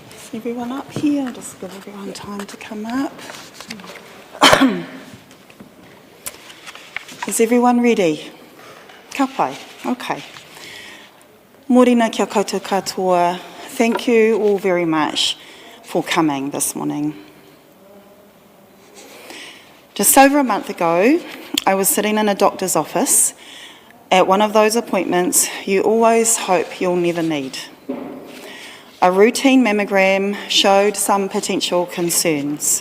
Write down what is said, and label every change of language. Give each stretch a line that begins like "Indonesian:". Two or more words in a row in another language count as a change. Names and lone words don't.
English: Everyone up here? I'll just give everyone time to come up. Is everyone ready?
Māori: Ka pai. Okay. Morena kia koutou katoa.
English: Thank you all very much for coming this morning. Just over a month ago, I was sitting in a doctor's office at one of those appointments you always hope you'll never need. A routine mammogram showed some potential concerns.